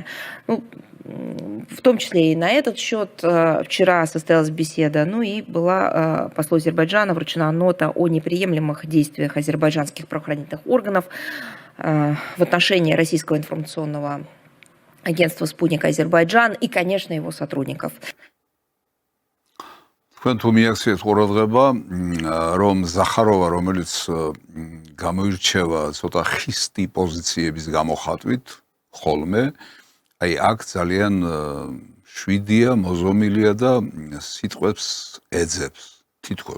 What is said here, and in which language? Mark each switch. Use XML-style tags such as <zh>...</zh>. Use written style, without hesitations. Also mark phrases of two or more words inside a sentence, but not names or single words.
<ru>Ну, в том числе и на этот счет вчера состоялась беседа, ну и была послу Азербайджана вручена нота о неприемлемых действиях азербайджанских правоохранительных органов в отношении российского информационного агентства «Спутник Азербайджан» и, конечно, его сотрудников.</ru> <ka>თქვენ თუ მიაქციეთ ყურადღება, რომ ზახაროვა, რომელიც გამოირჩევა ცოტა ხისტი პოზიციების გამოხატვით ხოლმე, აი აქ ძალიან შვიდია, მოზომილია და სიტყვებს ეძებს თითქოს.</ka>